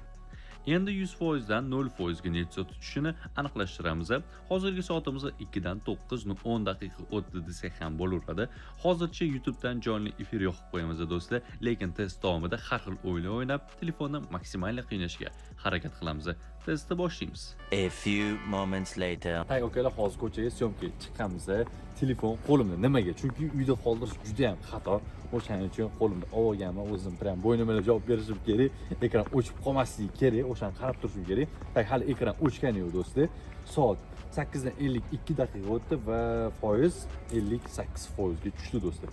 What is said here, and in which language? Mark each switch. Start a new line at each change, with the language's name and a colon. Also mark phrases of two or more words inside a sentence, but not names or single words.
Uzbek: Endi 100% dan 0% ga net soat tushishini aniqlashtiramiz. Hozirgi soatimizda 2 dan 9 10 daqiqa o'tdi desak ham bo'laveradi. Hozircha YouTubedan jonli efir yoqib qo'yamiz do'stlar, lekin test davomida har xil o'yinlar o'ynab, telefonni maksimal qiynashga harakat qilamiz. Testni boshlaymiz.
English: A few moments later.
Uzbek: Hay okalar, hozir ko'chaga syomkaga chiqqanmiz. Telefon qo'limda. Nimaga? Chunki uyda qoldirish juda ham xato. O'shaning uchun qo'limda olganman, o'zim bilan bo'ynim bilan javob berishim kerak. Ekran o'chib qolmasligi kerak, o'shani qarab turishim kerak. Hali ekran o'chgani yo'q do'stlar. Soat 8 dan 52 daqiqa o'tdi va foiz 58% ga tushdi do'stlar.